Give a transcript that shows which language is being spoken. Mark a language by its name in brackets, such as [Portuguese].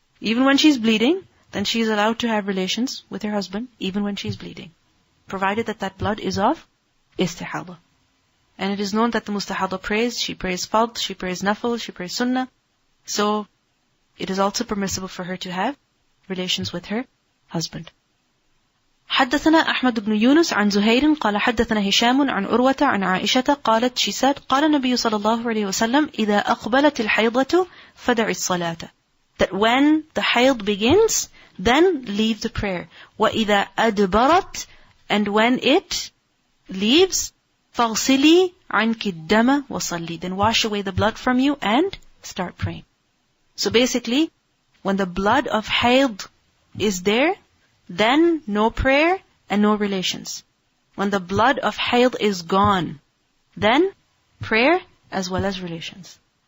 [English] Even when she's bleeding, then she is allowed to have relations with her husband, even when she's bleeding, provided that that blood is of istihada. And it is known that the mustahada prays, she prays fard, she prays nafil, she prays sunnah. So, it is also permissible for her to have relations with her husband. [Arabic] حدثنا أحمد بن يونس عن زهير قال حدثنا هشام عن عروة عن عائشة قالت, [English] she said, [Arabic] قال النبي صلى الله عليه وسلم إذا أقبلت الحيضة فدع الصلاة. [English] That when the hayd begins, then leave the prayer. [Arabic] وإذا أدبرت, [English] and when it leaves, [Arabic] فاغسلي عنك الدم وصلي. [English] Then wash away the blood from you and start praying. So basically, when the blood of hayd is there, then no prayer and no relations. When the blood of hayd is gone, then prayer as well as relations.